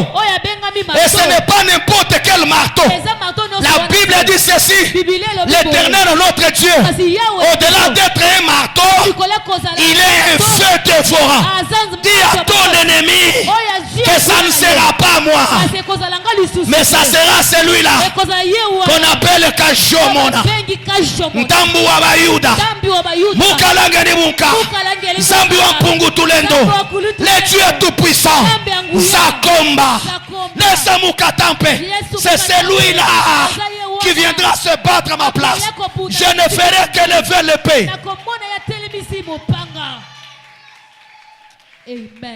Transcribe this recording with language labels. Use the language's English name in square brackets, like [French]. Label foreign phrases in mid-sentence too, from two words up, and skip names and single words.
[French] Et ce n'est pas n'importe quel marteau. La Bible dit ceci, l'Éternel notre Dieu, au-delà d'être un marteau, il est un feu dévorant. Dis à ton ennemi que ça ne sera pas moi, mais ça sera celui-là qu'on appelle Kashomona, Ntambu wa Bayuda, Mukalangeni Munka, Zambi wa Mpungu Tulendo, le Dieu tout-puissant, Zakomba, Nesa Mukatampe, c'est celui-là qui viendra se battre à ma place. Je ne ferai que lever l'épée. Amen.